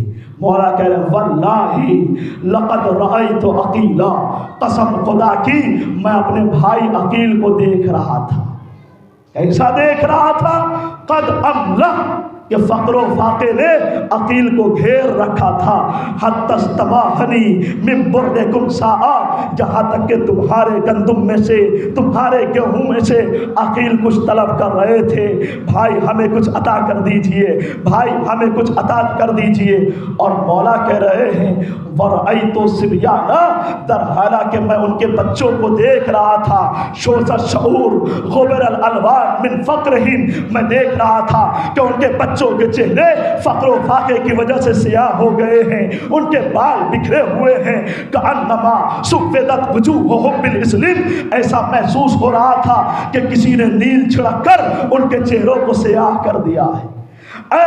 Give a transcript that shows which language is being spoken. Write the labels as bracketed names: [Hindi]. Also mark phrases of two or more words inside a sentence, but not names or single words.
[Urdu] مولا کہہ رہے ہیں، [Arabic] واللہ لقد رأیت عقیلا، [Urdu] قسم خدا کی میں اپنے بھائی عقیل کو دیکھ رہا تھا۔ کیسا دیکھ رہا تھا؟ [Arabic] قد املہ، [Urdu] کہ فقر و فاقے نے عقیل کو گھیر رکھا تھا، [Arabic] حتی استباحنی من بردکم ساعا، [Urdu] جہاں تک کہ تمہارے گندم میں سے، تمہارے گیہوں میں سے عقیل کچھ طلب کر رہے تھے، بھائی ہمیں کچھ عطا کر دیجئے، بھائی ہمیں کچھ عطا کر دیجئے۔ اور مولا کہہ رہے ہیں، [Arabic] ورأیت صبیانا، [Urdu] در حالانکہ میں ان کے بچوں کو دیکھ رہا تھا، [Arabic] شوز الشعور غبر الالوان من فقرہم، [Urdu] میں دیکھ رہا تھا کہ ان کے بچوں کے چہرے فقر و فاقے کی وجہ سے سیاہ ہو گئے ہیں، ان کے بال بکھرے ہوئے ہیں، [Arabic] کأنما سفدت وجوہہم بالاسلم، [Urdu] ایسا محسوس ہو رہا تھا کہ کسی نے نیل چھڑک کر ان کے چہروں کو سیاہ کر دیا ہے۔